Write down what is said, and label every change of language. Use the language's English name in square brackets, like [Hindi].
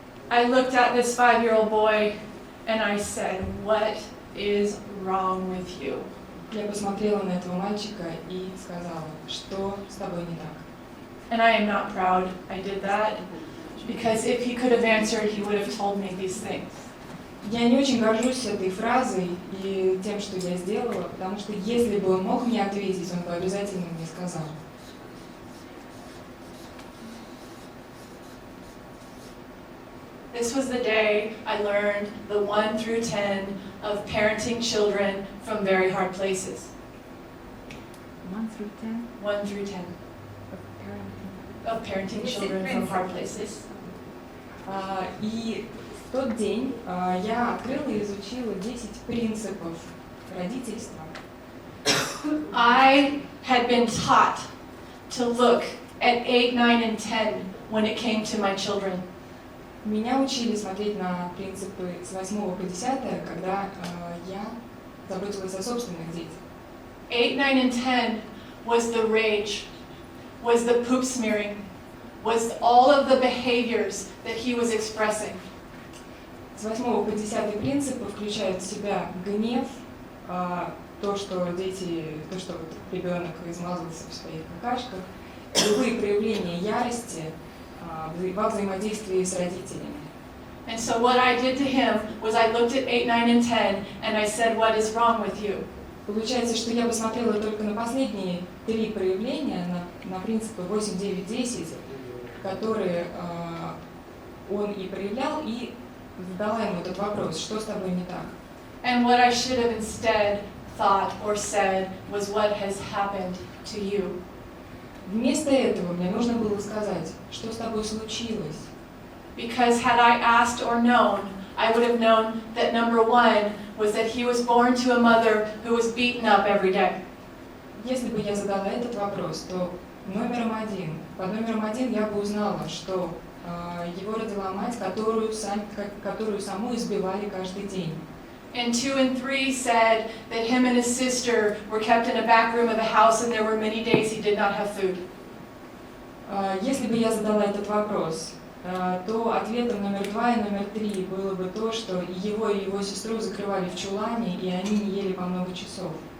[English] I looked at this 5-year-old boy and I said, "What is wrong with you?" [Russian] Я посмотрела на этого мальчика и сказала, что с тобой не так. [English] And I am not proud I did that, because if he could have answered, he would have told me these things. [Russian] Я не очень горжусь этой фразой и тем, что я сделала, потому что если бы он мог мне ответить, он бы обязательно мне сказал. [English] This was the day I learned the 1 through 10 of parenting children from very hard places. 1 through 10 1 through 10 of parenting children from hard places. [Russian] И в тот день я открыла и изучила 10 принципов родительства. [English] I had been taught to look at 8, 9, and 10 when it came to my children. [Russian] Меня учили смотреть на принципы с 8 по 10, когда я заботилась о собственных детях. [English] 8, 9, and 10 was the rage, was the poop smearing, was all of the behaviors that he was expressing. [Russian] С 8 по 10 принципы включают в себя гнев, то, что ребенок измазался в своих какашках, любые проявления ярости во взаимодействии с родителями. [English] And so what I did to him was I looked at 8, 9, and 10 and I said, "What is wrong with you?" [Russian] Получается, что я посмотрела только на последние 3 проявления, на принципы 8, 9, 10, которые он и проявлял, и задала ему этот вопрос, что с тобой не так. [English] And what I should have instead thought or said was, "What has happened to you?" [Russian] Вместо этого мне нужно было сказать, что с тобой случилось. [English] because had I asked or known, I would have known that number one was that he was born to a mother who was beaten up every day. [Russian] Если бы я задала этот вопрос, то под номером один я бы узнала, что его родила мать, которую саму избивали каждый день. [English] And 2 and 3 said that him and his sister were kept in a back room of the house and there were many days he did not have food. [Russian] Если бы я задала этот вопрос, то ответом номер 2 и номер 3 было бы то, что его и его сестру закрывали в чулане, и они не ели по много часов.